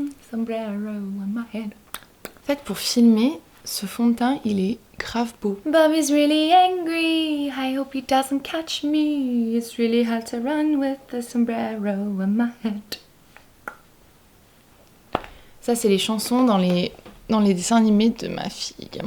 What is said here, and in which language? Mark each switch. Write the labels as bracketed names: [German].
[English] Sombrero on my head. [French] En fait, pour filmer, ce fond de teint, il est grave beau. [English] Bobby's really angry, I hope he doesn't catch me. It's really hard to run with the sombrero on my head. [French] Ça, c'est les chansons dans les dessins animés de ma fille.